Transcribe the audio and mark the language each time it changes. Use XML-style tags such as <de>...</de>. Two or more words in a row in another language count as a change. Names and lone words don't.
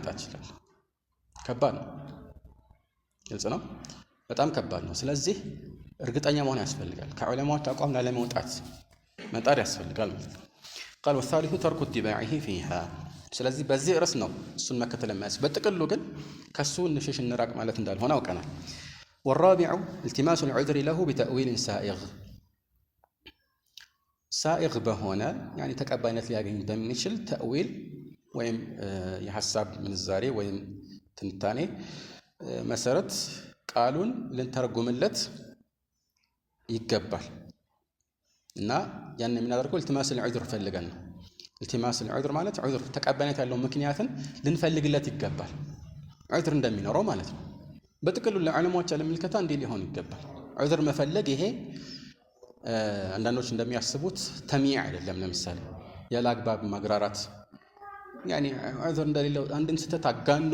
<am>ትችላለህ። ከባድ ነው፣ ግልጽ ነው፣ በጣም ከባድ ነው። ስለዚህ እርግጠኛ መሆን ያስፈልጋል። ከዑለማዎች አቋም ላለመውጣት መጣር ያስፈልጋል ማለት ነው።</am> <ar>قال والثالث ترك اتباعه فيها።</ar> <am>ስለዚህ በዚህ ርዕስ ነው እሱን መከተል የሚያስ በጥቅሉ ግን ከሱ እንሽሽ እንራቅ ማለት እንዳልሆነ አውቀናል።</am> <ar>والرابع التماس العذر له بتأويل سائغ</ar> <am>سائغ በሆነ يعني ተቀባይነት ሊያገኝ በሚችል ተእዊል ወይም የሐሳብ ምንዛሬ ወይም ትንታኔ መሰረት ቃሉን ልንተረጉምለት ይገባል። እና ያን የምናደርገው</am> <ar>التماس العذر</ar> <am>ፈልገን ነው።</am> <ar>التماس العذر</ar> <am>ማለት ዑذር ተቀባይነት ያለው ምክንያትን ልንፈልግለት ይገባል። ዑذር እንደሚኖረው ማለት ነው። በጥቅሉ ለዑለማዎች አለምልከታ እንዲህ ሊሆን ይገባል። ዑذር መፈለግ ይሄ አንዳንዶች እንደሚያስቡት ተሚዕ አይደለም። ለምሳሌ ያለ አግባብ ማግራራት ያኒ ዑذር እንደሌለው አንድን ስህተት አጋኖ</am>